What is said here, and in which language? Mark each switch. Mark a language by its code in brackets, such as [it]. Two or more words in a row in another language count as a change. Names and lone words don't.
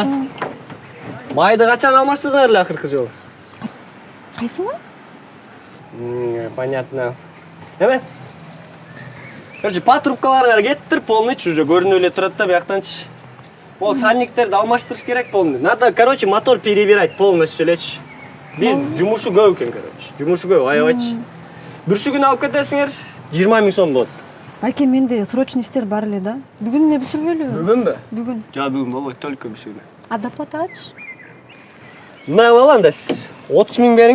[ky] Майды качан алмаштырдыңар эле акыркы жолу? Кайсы май? Понятно. Эме? Короче, патрубкаларыңар кеттир, полныйчы уже көрүнүп эле турат да бияктанчы. Ол сальниктерди алмаштырыш керек полный. [ru] Надо, короче, мотор перебирать полностью элечи. [ky] Биз жумушу көп экен, короче. Жумушу көп, аябайчы. Бүрсүгүн алып кетесиңер, 20 000 сом болот. Байке, менде срочный иштер бар эле да. Бүгүн эле бүтүрбөйлү. Бүгүнбү? Бүгүн. Жа бүгүн болбойт, только бүрсүгүн. А доплатагачы? Мындай кылалам да сиз 30 000 бериң.